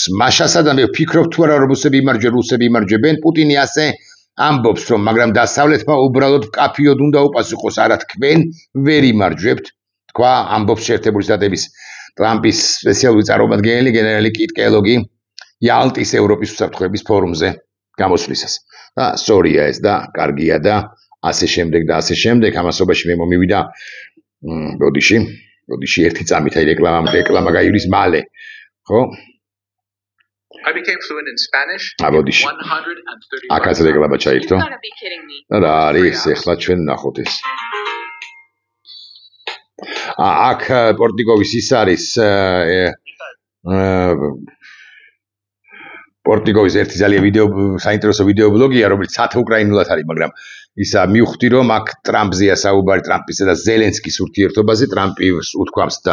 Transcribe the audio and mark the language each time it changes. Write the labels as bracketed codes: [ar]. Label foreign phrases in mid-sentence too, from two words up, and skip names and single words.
[ka] მაშასა და მე ვფიქრობ თუ არა რუსები იმარჯვებენ, პუტინი ასე ამბობს რომ მაგრამ დასავლეთმა უბრალოდ კაფიოდ უნდა უპასუხოს, არა თქვენ ვერ იმარჯვებთ, თქვა ამბობს შეერთებული შტატების ტრამპის სპეციალური წარმომადგენელი გენერალი კიტ კელოგი იალტის ევროპის უსაფრთხოების ფორუმზე გამოსვლისას. და სწორია ეს და კარგია და ასე შემდეგ და ასე შემდეგ. ამასობაში მე მომივიდა ბოდიში ერთი წამით აი რეკლამა გაივლის მალე, ხო? [en] I became fluent in Spanish. [ka] ბოდიში. 130. აკაც რეკლამა ჩაირთო. რა არის ეხლა ჩვენ ნახოთ ეს. აქ პორტიკოვის ის არის პორტიკოვის ერთი ძალიან საინტერესო ვიდეო ბლოგია, რომელიც უკრაინულად არის, მაგრამ ისა მივხვდი რომ აქ ტრამპზეა საუბარი, ტრამპისა და ზელენსკის ურთიერთობაზე, ტრამპი უთქვამს და